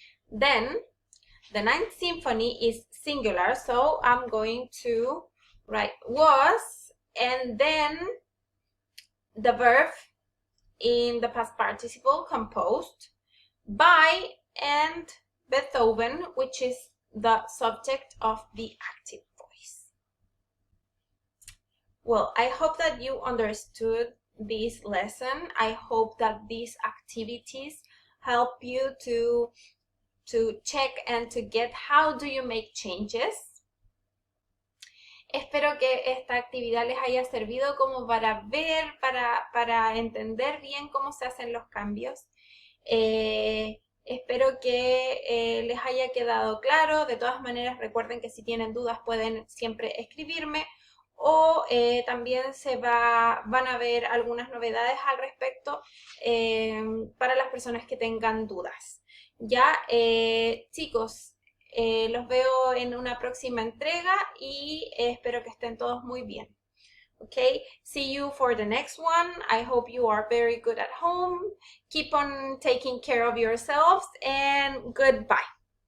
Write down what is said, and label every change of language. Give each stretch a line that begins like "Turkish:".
English: Then the Ninth Symphony is singular, so I'm going to write was, and then the verb in the past participle composed by, and Beethoven, which is the subject of the active voice. Well, I hope that you understood this lesson. I hope that these activities help you to check and to get how do you make changes.
Spanish: Espero que esta actividad les haya servido como para ver, para entender bien cómo se hacen los cambios. Espero que les haya quedado claro. De todas maneras, recuerden que si tienen dudas pueden siempre escribirme, o también van a ver algunas novedades al respecto para las personas que tengan dudas. Ya, chicos, los veo en una próxima entrega y espero que estén todos muy bien.
English: Okay, see you for the next one. I hope you are very good at home. Keep on taking care of yourselves, and goodbye.